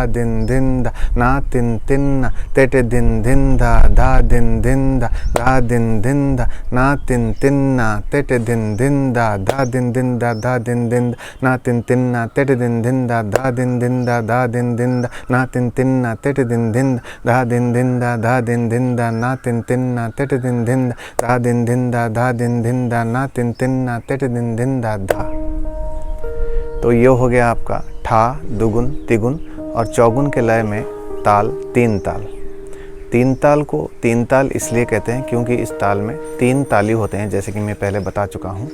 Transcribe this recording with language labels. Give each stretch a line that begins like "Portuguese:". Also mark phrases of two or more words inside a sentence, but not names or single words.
Hindi: धिन धिन धा, ना तिन तिन ना, ते ते धिन धिन धा, धा धिन धिन धा, धा धिन धिन धा, ना तिन तिन ना, ते ते धिन धिन धा, धा धिन धिन धा, धा धिन धिन ना तिन तिन ना, ते ते धिन धिन धा, धा धिन धिन धा, धा धिन धिन धा, ना तिन तिन ना, ते ते धिन धिन धा, धिन धिन धा, धा धिन धिन धा, ना तिन तिन ना, ते ते धिन धिन धा, धिन धिन धा, धा धिन धिन धा, ना तिन तिन ना, ते ते धिन धिन धा, धा। तो ये हो गया आपका ठा, दुगुन, तिगुन और चौगुन के लय में ताल, 3 ताल। 3 ताल को 3 ताल इसलिए कहते हैं क्योंकि इस ताल में 3 ताली होते हैं, जैसे कि मैं पहले बता चुका हूँ।